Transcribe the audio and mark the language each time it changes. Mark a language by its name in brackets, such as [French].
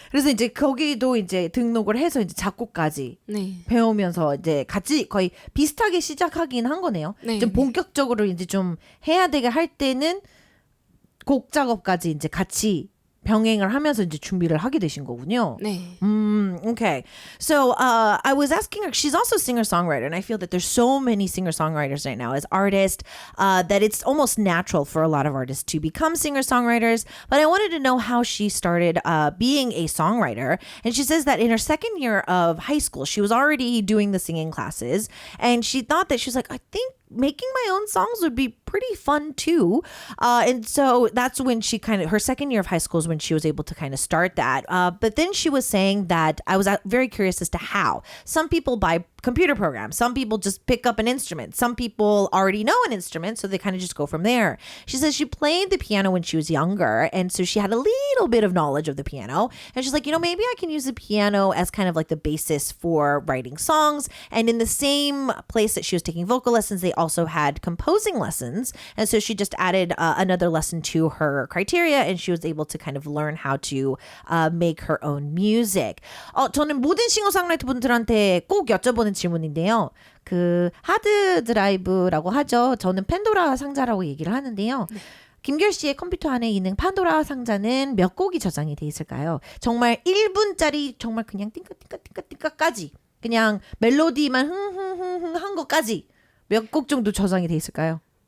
[Korean] 그래서 이제 거기도 이제 등록을 해서 이제 작곡까지 네. 배우면서 이제 같이 거의 비슷하게 시작하긴 한 거네요. 네, 좀 본격적으로 이제 좀 해야 되게 할 때는 곡 작업까지 이제 같이 병행을 하면서 이제 준비를 하게 되신 거군요. 네. [English] Okay. So I was asking her, she's also a singer-songwriter, and I feel that there's so many singer-songwriters right now as artists that it's almost natural for a lot of artists to become singer-songwriters. But I wanted to know how she started being a songwriter. And she says that in her second year of high school, she was already doing the singing classes, and she thought that she was like, I think making my own songs would be pretty fun too. And so that's when she her second year of high school is when she was able to kind of start that. But then she was saying that I was very curious as to how. Some people buy computer programs. Some people just pick up an instrument. Some people already know an instrument, so they kind of just go from there. She says she played the piano when she was younger, and so she had a little bit of knowledge of the piano. And she's like, maybe I can use the piano as kind of like the basis for writing songs. And in the same place that she was taking vocal lessons, they also had composing lessons. And so she just added another lesson to her criteria, and she was able to kind of learn how to make her own music. [Korean] 저는 모든 싱어송라이터 분들한테 꼭 여쭤보는 질문인데요. 그 하드 드라이브라고 하죠. 저는 팬도라 상자라고 얘기를 하는데요. 네. 김결 씨의 컴퓨터 안에 있는 판도라 상자는 몇 곡이 저장이 돼 있을까요? 정말 1분짜리 정말 그냥 띵까띵까띵까띵까까지 그냥 멜로디만 흥흥흥흥 한 것까지 몇 곡 정도 저장이 돼 있을까요?